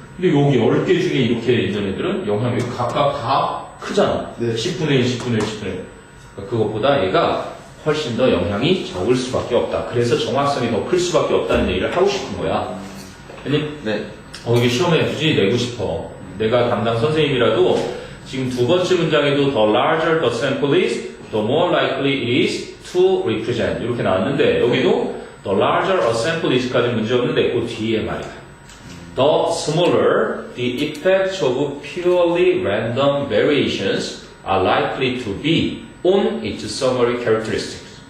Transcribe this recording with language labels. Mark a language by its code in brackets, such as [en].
[ko] 근데 여기 10개 중에 이렇게 있는 애들은 영향력이 각각 다 크잖아. 네. 10분의 1, 10분의 1, 10분의 1. 그러니까 그것보다 얘가 훨씬 더 영향이 적을 수밖에 없다. 그래서 정확성이 더 클 수밖에 없다는 얘기를 하고 싶은 거야. 아니? 네. 이게 시험에 굳이 내고 싶어. 내가 담당 선생님이라도 지금 두 번째 문장에도 [en] the larger the sample is, the more likely it is to represent. [ko] 이렇게 나왔는데 여기도 [en] the larger a sample is [ko] 까지 문제 없는데 그 뒤에 말이야. [en] The smaller the effects of purely random variations are likely to be on its summary characteristics.